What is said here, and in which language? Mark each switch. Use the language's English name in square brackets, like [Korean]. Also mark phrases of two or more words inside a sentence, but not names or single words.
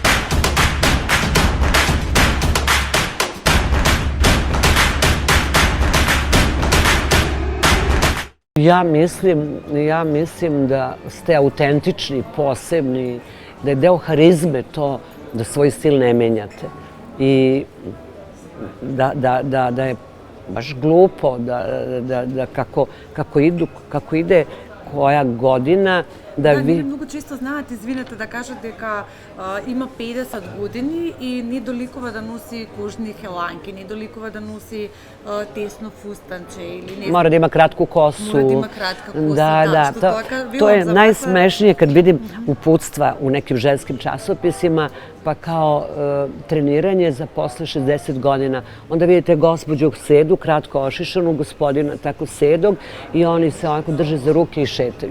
[Serbian] Ja mislim da ste autentični, posebni, da je deo harizme to da svoj stil ne menjate. I da je baš glupo da kako ide koja godina da vi... [Macedonian] Много често знаат, извинете, да кажат дека има 50 години и не доликува да носи кожни хеланки, не доликува да носи тесно фустанче или не... [Serbian] Mora da ima kratku kosu. [Macedonian] Мора да има кратка коса, da. [Serbian] To je najsmešnije kad vidim uputstva u nekim ženskim časopisima, pa kao treniranje za posle 60 godina. Onda vidite gospođu sedu, kratko ošišanu, gospodina tako sedog i oni se onako drže za ruke i šetaju.